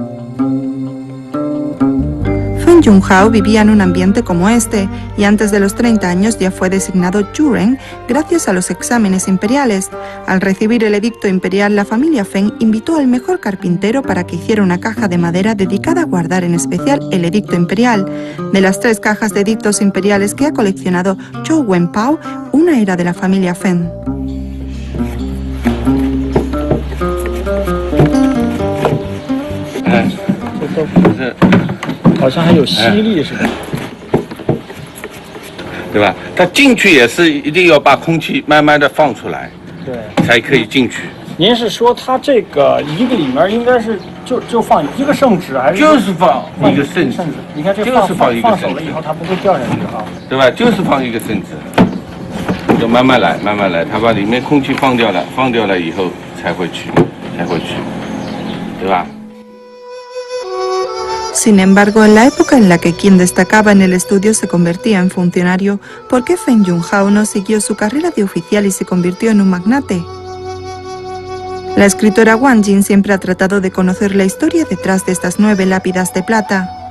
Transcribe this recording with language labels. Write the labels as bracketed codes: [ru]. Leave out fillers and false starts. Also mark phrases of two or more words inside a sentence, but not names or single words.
[es] Feng Junhao vivía en un ambiente como este y antes de los 30 años ya fue designado Juren gracias a los exámenes imperiales. Al recibir el edicto imperial, la familia Feng invitó al mejor carpintero para que hiciera una caja de madera dedicada a guardar en especial el edicto imperial. De las 3 cajas de edictos imperiales que ha coleccionado Zhou Wenpao, una era de la familia Feng. [zh] 好像还有吸力似的，对吧？它进去也是一定要把空气慢慢的放出来，对，才可以进去。您是说它这个一个里面应该是就放一个圣旨，还是就是放一个圣旨？你看这就是放一个圣旨放手了以后，它不会掉下去哈，对吧？就是放一个圣旨，就慢慢来，慢慢来，它把里面空气放掉了以后才会去，对吧？ [es] Sin embargo, en la época en la que quien destacaba en el estudio se convertía en funcionario, ¿por qué Feng Junhao no siguió su carrera de oficial y se convirtió en un magnate? La escritora Wang Jing siempre ha tratado de conocer la historia detrás de estas 9 lápidas de plata.